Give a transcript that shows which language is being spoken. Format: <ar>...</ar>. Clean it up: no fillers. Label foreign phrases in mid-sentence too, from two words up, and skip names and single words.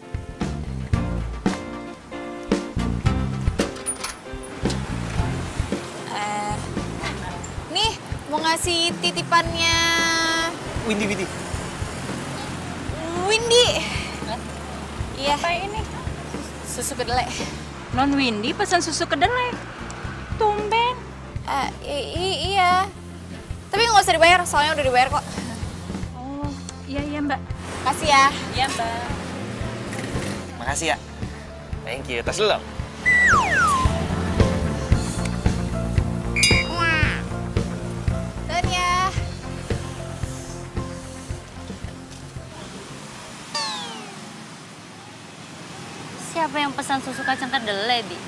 <id>Nih, mau ngasih titipannya... Windy. Iya. Apa ini? Susu kedelai. Non Windy pesan susu kedelai. Tumben. Iya. Tapi nggak usah dibayar, soalnya udah dibayar kok. Oh, iya Mbak. Makasih ya. Iya Mbak. Makasih ya.</id> <en>Thank you.</en> <id>Tas dulu. Dan ya. Siapa yang pesan susu kacang kedelai, Bi?</id>